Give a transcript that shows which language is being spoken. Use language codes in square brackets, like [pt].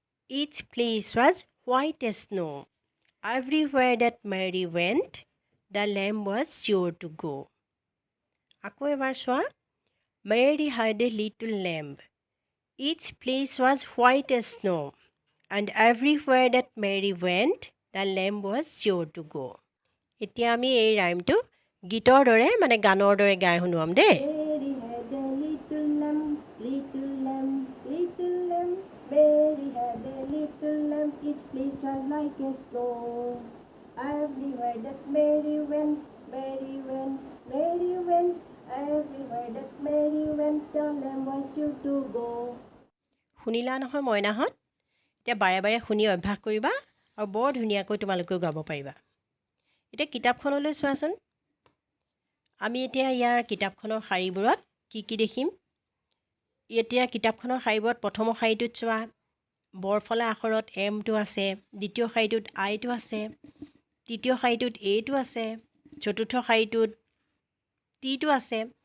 [en] Each place was white as snow. Everywhere that Mary went, the lamb was sure to go. [as] আকৌ এবাৰ চোৱা। [en] Mary had a little lamb. Each place was white as snow. And everywhere that Mary went, the lamb was sure to go. [as] এতিয়া আমি এই ৰাইমটো গীতৰ দৰে, মানে গানৰ দৰে গাই শুনোৱাম দেই। [en] Mary had a little lamb, little lamb, little lamb. Mary had a little lamb, each place was like a snow. Everywhere that Mary went, Mary went, Mary went. Everywhere that Mary went, the lamb was sure to go. [as] শুনিলা নহয় মইনাহঁত? এতিয়া বাৰে বাৰে শুনি অভ্যাস কৰিবা আৰু বৰ ধুনীয়াকৈ তোমালোকেও গাব পাৰিবা। এতিয়া কিতাপখনলৈ চোৱাচোন। আমি এতিয়া ইয়াৰ কিতাপখনৰ শাৰীবোৰত কি দেখিম? এতিয়া কিতাপখনৰ শাৰীবোৰত প্ৰথমৰ শাৰীটোত চোৱা, বৰফলা আখৰত এমটো আছে, দ্বিতীয় শাৰীটোত আইটো আছে, তৃতীয় শাৰীটোত এইটো আছে, চতুৰ্থ শাৰীটোত টিটো আছে।